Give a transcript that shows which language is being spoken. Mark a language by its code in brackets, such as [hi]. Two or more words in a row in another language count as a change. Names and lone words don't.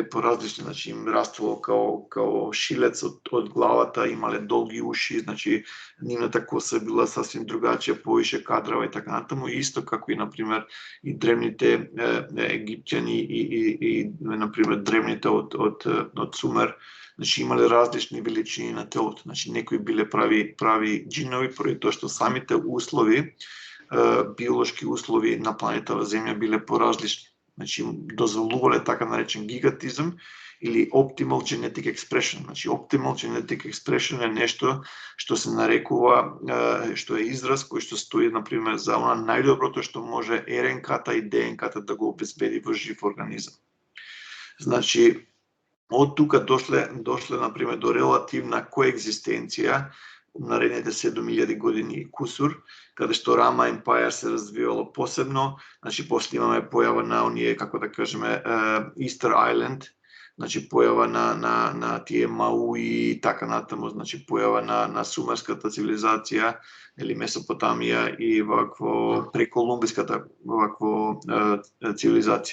[mk] поразлични, значи им растело као шилец од главата, имале долги уши, значи нивната коса била сасвим другачија, повише кадрава и така натаму, исто како и например и древните египтјани и например древните од Сумер, значи имале различни величини на телото, значи некои биле прави џинови поради тоа што самите услови, биолошки услови на планетава Земја биле поразлични. Значи дозволувале така наречен гигантизам или [en] optimal genetic expression. [mk] Значи [en] optimal genetic expression [mk] е нешто што се нарекува, што е израз кој што стои например за она најдоброто што може РНК-та и ДНК-та да го обезбеди во жив организам. Значи од тука дошле например до релативна коегзистенција наредните 7000 години и кусур, каде што Рама Empire се развивало посебно, значи после имаме појава на оние, како да кажеме, Easter Island, значи појава на тие Мауи и така натаму, значи појава на сумерската цивилизација или Месопотамија и вакво преколумбиската вакво цивилизација.